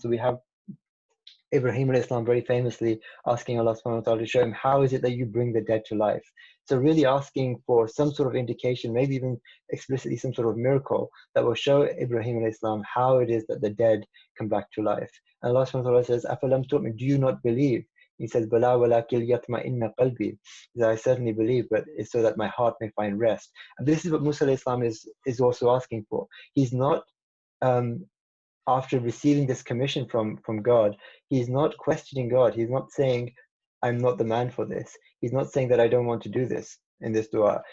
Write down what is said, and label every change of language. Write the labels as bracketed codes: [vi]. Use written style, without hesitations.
[en] So we have Ibrahim alayhi salam very famously asking Allah subhanahu wa ta'ala to show him, how is it that you bring the dead to life? So really asking for some sort of indication, maybe even explicitly some sort of miracle that will show Ibrahim alayhi salam how it is that the dead come back to life. And Allah subhanahu wa ta'ala says, [ar] أَفَلَمْ تُؤْمِنْ, [en] do you not believe? He says, [ar] بَلَا وَلَكِنْ يَطْمَئِنَّ قَلْبِي. [en] He says, I certainly believe, but it's so that my heart may find rest. And this is what Musa alayhi salam is also asking for. He's not after receiving this commission from God, he's not questioning God. He's not saying, I'm not the man for this. He's not saying that I don't want to do this in this dua.